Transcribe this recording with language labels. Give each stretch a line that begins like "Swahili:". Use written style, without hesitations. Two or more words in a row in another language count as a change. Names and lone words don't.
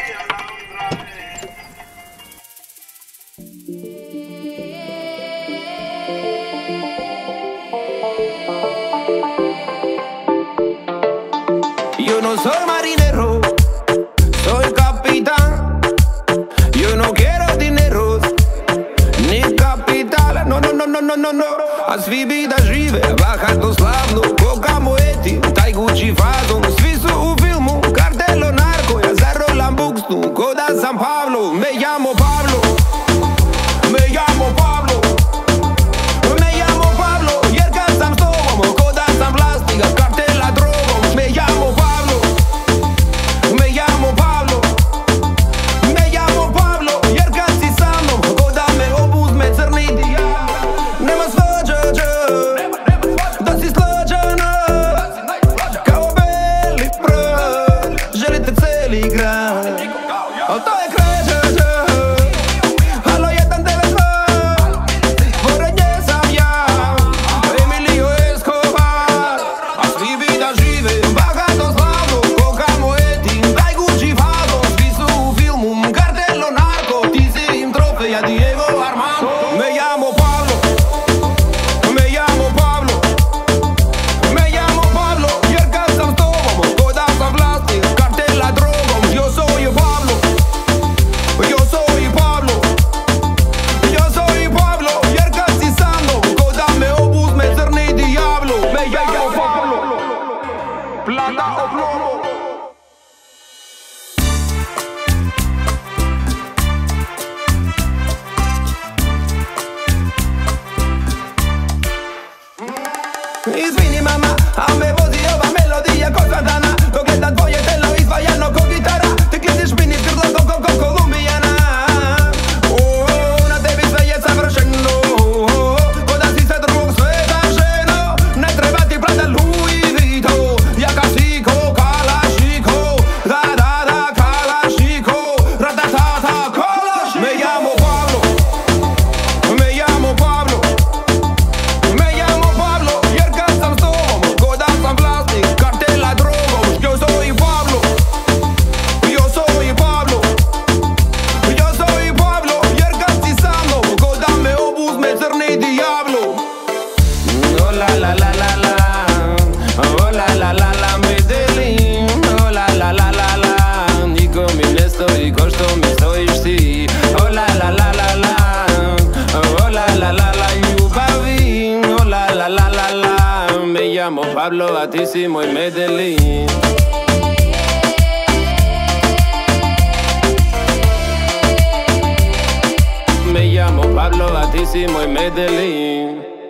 Spanish: Yo no soy marinero, soy capitán. Yo no quiero dinero, ni capital. No. Als wie vida žive, багато славно, кокамо ети, taj Gucci fazon.
Serbian: Svi su u filmu, kartelo narko, ja zarolam bukstu, ko da sam Pablo.
Spanish: Me llamo Pablo, me llamo Pablo, me llamo Pablo,
Serbian: jer kad sam s tobom, ko da sam plastika, kartela drogom.
Spanish: Me llamo Pablo, me llamo Pablo, me llamo Pablo,
Serbian: jer kad si sa mnom, ko da me obuzme crni dijavlo. Nema svađađa, da si slađana, kao beli prah, želite celi grad, al to je krađađa. Halo 192, pored nje sam ja, Emilio Escobar. A svi bi da žive, bagato slavno, kokamo etim, taj Gucci fazon. Svi su u filmu, kartelo narko, ti si im trofeja Diego Armando.
Spanish: Me llamo Pablo, me llamo Pablo, me llamo Pablo,
Serbian: jer kad sam s tobom, ko da sam vlasnik, kartela drogom.
Spanish: Yo soy Pablo, yo soy Pablo, yo soy Pablo,
Serbian: jer kad si sa mnom, ko da me obuzme crni dijavlo.
Spanish: Me llamo Pablo, plata o plomo.
Serbian: Izvini mama, a me vozi ova melodija ko Santana, dok gledam tvoje telo izdvajano ko gitara. Ti kliziš mini skrzlo ko Kolumbijana. Na tebi sve je savršeno, ko da si sa drugog sveta ženo. Ne treba ti plata Louis Vuitton, jaka si ko Kalašnikov. Da, Kalašnikov, ratatata, Kalašnikov.
Spanish: Me llamo Pablo, me llamo Pablo, me llamo Pablo,
Serbian: jer kad sam s tobom, ko da sam vlasnik, kartela drogom.
Spanish: Yo soy Pablo, yo soy Pablo, yo soy Pablo,
Serbian: jer kad si sa mnom, ko da me obuzme crni dijavlo. Oh la la la la la, oh la la la la Medellin, oh la la la la la, niko mi ne stoji ko što mi stojiš ti. Oh la la la la la, oh la la la la ljubavi, oh la la la la la.
Spanish: Me llamo Pablo,
Serbian: a ti si moj Medellin.
Spanish: Me llamo Pablo,
Serbian: a ti si moj Medellin.